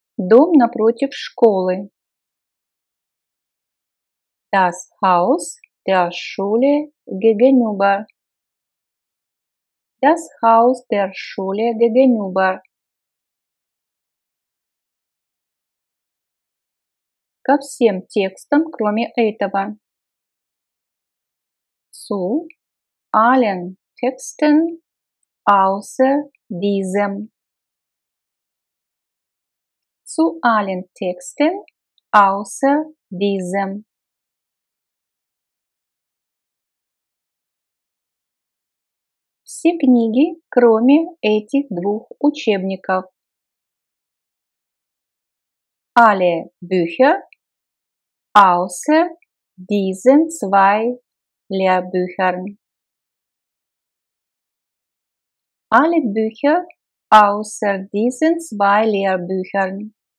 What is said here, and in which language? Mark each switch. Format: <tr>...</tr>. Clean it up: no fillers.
<ru>Дом напротив школы.</ru> <de>Das Haus der Schule gegenüber. Das Haus der Schule gegenüber.</de> <ru>Ко всем текстам, кроме этого.</ru> <de>Zu allen Texten außer diesem. Zu allen Texten außer diesem.</de> <ru>Все книги, кроме этих двух учебников.</ru> <de>Alle Bücher außer diesen zwei Lehrbüchern. Alle Bücher außer diesen zwei Lehrbüchern.</de>